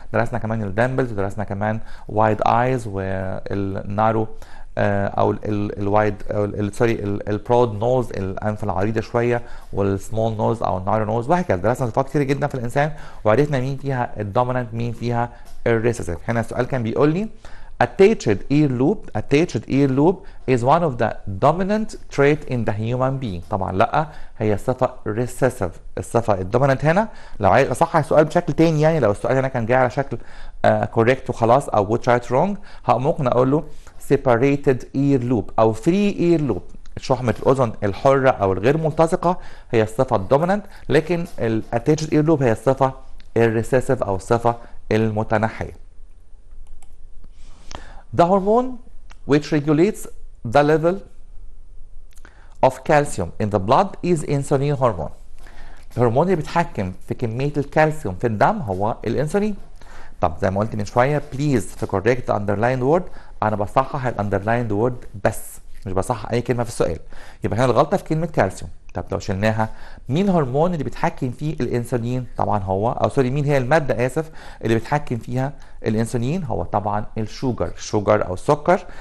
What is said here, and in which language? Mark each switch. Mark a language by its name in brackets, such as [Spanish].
[Arabic] درسنا كمان الدامبلز ودرسنا كمان وايد ايز والنارو او الوايد سوري البرود نوز الانف العريضه شويه، والسمول نوز او النارو نوز، وهكذا. درسنا صفات كتير جدا في الانسان وعرفنا مين فيها الدومينانت مين فيها الريسيسيف. هنا السؤال كان بيقول لي [English] attached ear loop is one of the dominant trait in the human being. [Arabic] طبعا لا، هي صفه recessive الصفه الدومينانت هنا. لو عايز اصحح السؤال بشكل تاني، يعني لو السؤال هنا كان جاي على شكل correct وخلاص او which right wrong، ممكن اقول له [English] separated ear loop [Arabic] او [English] free ear loop. [Arabic] شحمة الأذن الحرة أو الغير ملتصقة هي الصفة الدومينانت، لكن ال [English] attached ear loop [Arabic] هي الصفة الريسيسيف أو الصفة المتنحية. [English] The hormone which regulates the level of calcium in the blood is insulin hormone. [Arabic] الهرمون اللي بيتحكم في كمية الكالسيوم في الدم هو الانسولين. طب زي ما قلت من شوية please في [English] correct underlined word [Arabic] أنا بصحح الأندرلايند وورد بس، مش بصحح أي كلمة في السؤال. يبقى هنا الغلطة في كلمة كالسيوم. طب لو شلناها، مين الهرمون اللي بيتحكم فيه الانسولين؟ طبعا هو مين هي المادة اللي بيتحكم فيها الانسولين؟ هو طبعا الشوجر او السكر.